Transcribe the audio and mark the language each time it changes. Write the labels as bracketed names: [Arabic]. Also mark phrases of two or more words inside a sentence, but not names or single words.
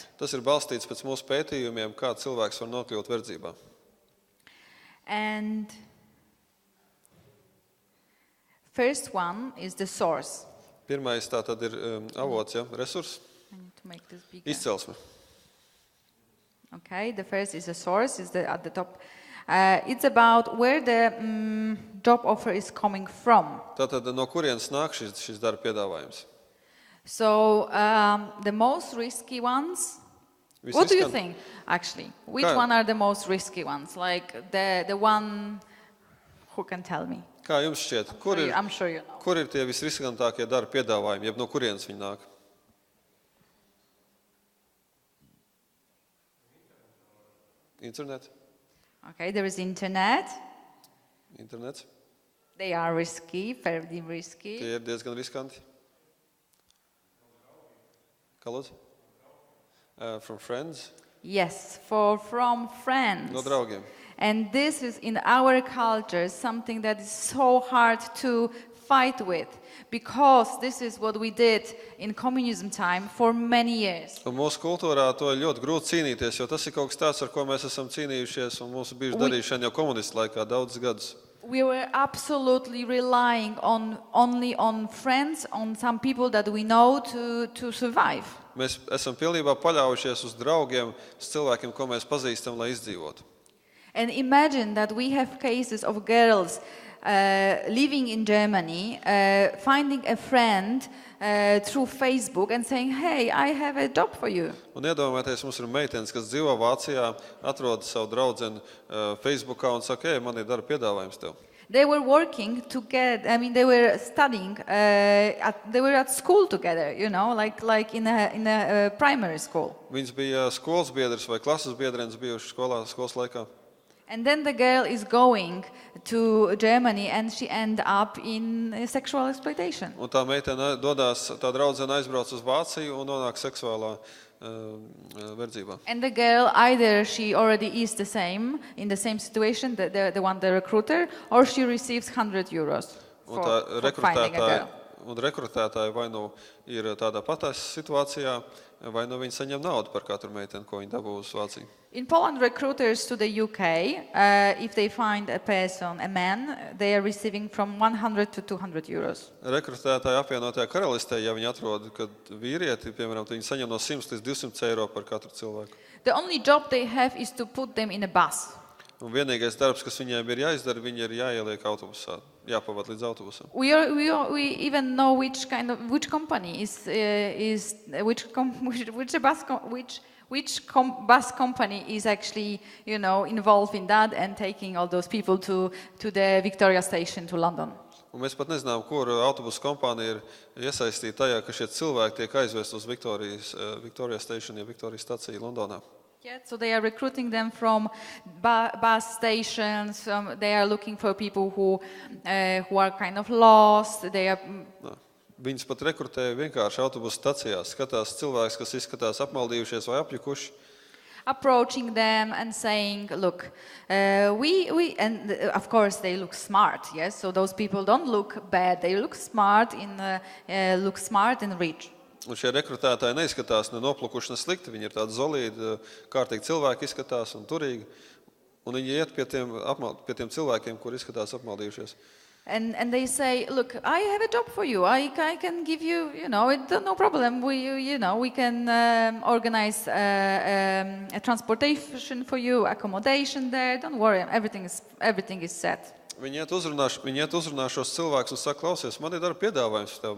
[Latvian] Tas ir balstīts pēc mūsu pētījumiem, kā cilvēks var nokļūt verdzībā. [English] And first one is the source. [Latvian] Pirmais tā tad ir avots, ja, resurs, [English] I need to make this bigger. [Latvian] izcelsme. [English] Okay, the first is the source, is at the top. It's about where the job offer is coming from. [Latvian] Tātad no kurienes nāk šis darba piedāvājums? [English] So the most risky ones. What do you think, actually? Which one are the most risky ones? Like the one who can tell me? [Latvian] Kā jums šķiet, [English] I'm sure you know. [Latvian] kur ir tie visriskantākie darba piedāvājumi, jeb no kurienes viņi nāk? [English] Internet? Okay, there is internet. [Latvian] Internets? [English] They are risky, very risky. [Latvian] Tie ir diezgan riskanti. Kā lūdzu? [English] From friends? Yes, from friends. [Latvian] No draugiem. [English] And this is in our culture something that is so hard to fight with, because this is what we did in communism time for many years. [Latvian] Un mūsu kultūrā to ir ļoti grūti cīnīties, jo tas ir kaut kas tāds, ar ko mēs esam cīnījušies, un mūsu bijuši darīšana jau komunistu laikā daudzus gadus. [English] We were absolutely relying only on friends, on some people that we know to survive. [Latvian] Mēs esam pilnībā paļaujušies uz draugiem, uz cilvēkiem, ko mēs pazīstam, lai izdzīvotu. [English] And imagine that we have cases of girls living in Germany, finding a friend through Facebook and saying, hey, I have a job for you. [Latvian] Un iedomājieties, mums ir meitenes, kas dzīvo Vācijā, atrod savu draudzeni Facebookā un saka, man ir darba piedāvājums tev. [English] They were working together, they were studying, they were at school together, like in a primary school. [Latvian] Viņas bija skolas biedrs vai klases biedrenes bijušas skolas laikā. [English] And then the girl is going to Germany and she ends up in sexual exploitation. [Latvian] Un tā meitene tā draudzene aizbrauc uz Vāciju un nonāk seksuālā verdzībā. [English] And the girl, either she already is in the same situation, the recruiter, or she receives 100 euros for finding a girl. [Latvian] Un rekrutētāji vai nu ir tādā patās situācijā, vai nu viņi saņem naudu par katru meiteni, ko viņi dabū uz Vāciju. [English] In Poland, recruiters to the UK, if they find a person, a man, they are receiving from 100 to 200 euros. [Latvian] Rekrutētāji apvienotajā karalistē, ja viņi atrod, kad vīrieti, piemēram, viņi saņem no 100 līdz 200 eiro par katru cilvēku. [English] The only job they have is to put them in a bus. [Latvian] Un vienīgais darbs, kas viņiem ir jāizdara, viņi ir jāieliek autobusā, jāpavad līdz autobusam. [English] We even know which company which bus company is actually, involved in that and taking all those people to the Victoria Station to London. [Latvian] Un mēs pat nezinām, kur autobusu kompānija ir iesaistīta tajā, ka šie cilvēki tiek aizvest uz Victoria Station, ja Victoria stacija Londonā. [English] Yeah, so they are recruiting them from bus stations. They are looking for people who are kind of lost. [Latvian] Viņus pat rekrutēja vienkārši autobusu stacijās. Skatās cilvēks, kas izskatās apmaldījušies vai apjukuši. [English] Approaching them and saying, look, and of course they look smart, yes? So those people don't look bad. They look smart and rich. [Latvian] Un šie rekrutētāji neizskatās ne noplukuši, ne slikti. Viņi ir tādi zolīdi, kārtīgi cilvēki izskatās un turīgi. Un viņi iet pie tiem cilvēkiem, kur izskatās apmaldījušies. [English] And they say, look, I have a job for you. I can give you, no problem. We can organize a transportation for you, accommodation there. Don't worry, everything is set. [Latvian] Viņi iet uzrunā šos cilvēkus un saka, klausies, man ir darba piedāvājums tev.